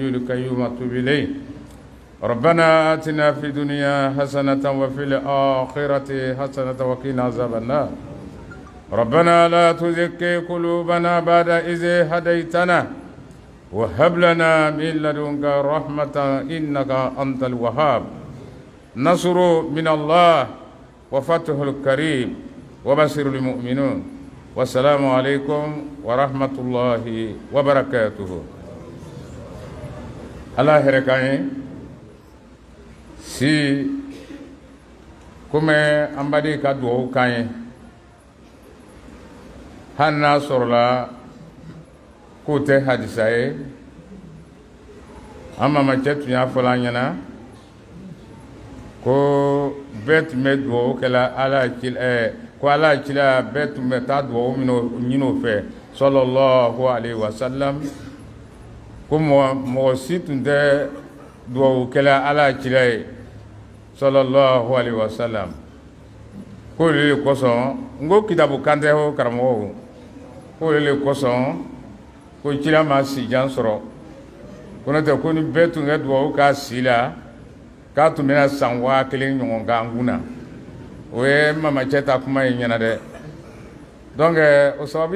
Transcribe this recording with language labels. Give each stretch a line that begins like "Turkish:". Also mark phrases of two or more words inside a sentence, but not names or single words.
Arabic: القيوم وأتوب إليه ربنا آتنا في الدنيا حسنة وفي الآخرة حسنة وقنا عذاب النار ربنا لا تزغ قلوبنا بعد إذ هديتنا وهب لنا من لدنك رحمة إنك أنت الوهاب نصر من الله وفتح الكريم وبشر المؤمنون والسلام عليكم ورحمة الله وبركاته الله يركاني
Bambara: si kome an bade ka duwawu kan ye hali n'a sɔrɔla k'o tɛ hadisa ye an mamacɛ tun y'a fɔla an ɲɛna ko bɛɛ tun bɛ duwawu kɛla ko ala cila bɛɛ tun bɛ taa duwawu ɲini o fɛ
Arabic: sallallahu alaihi wasallam
Bambara: ko mɔgɔ si tun tɛ duwawu kɛla ala cila ye
Arabic: sallallahu alaihi wasallam
Bambara: ko le kosɔn n ko kitabu kan tɛ o karamɔgɔw ko le kosɔn ko cila ma sijan sɔrɔ ko n'o tɛ ko ni bɛɛ tun kɛ duwawu k'a si la k'a tun bɛna san 1000 ɲɔgɔn k'an kunna o ye mamacɛ ta kuma ye ɲɛna dɛ donc o sababuya